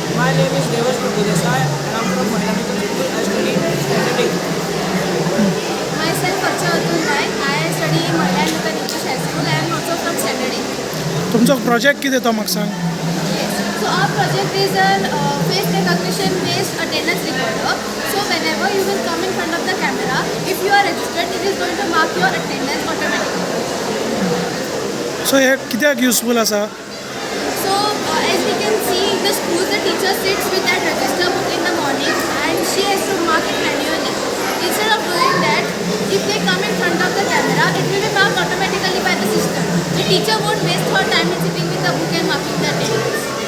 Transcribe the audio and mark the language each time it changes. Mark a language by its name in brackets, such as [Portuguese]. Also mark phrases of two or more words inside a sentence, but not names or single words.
[English] My name is Devash Gurudesai and I'm from Mahila Middle School. I study standard 8. Myself Archa Atul Naik. I study in Mahila Middle English High School. I am also from standard 8. [Konkani] तुमचो प्रोजेक्ट कितें तो म्हाका सांग. [English] Yes. So our project is a face recognition based attendance recorder. So whenever you will come in front of the camera, if you are registered, it is going to mark your attendance automatically. [Konkani] सो हे कित्याक युजफूल आसा. [English] So as we can see in the school, the teacher sits with that register book in the morning and she has to mark it manually. Instead of doing that, if they come in front of the camera, it will be marked automatically by the system. The teacher won't waste her time in sitting with the book and marking the attendance.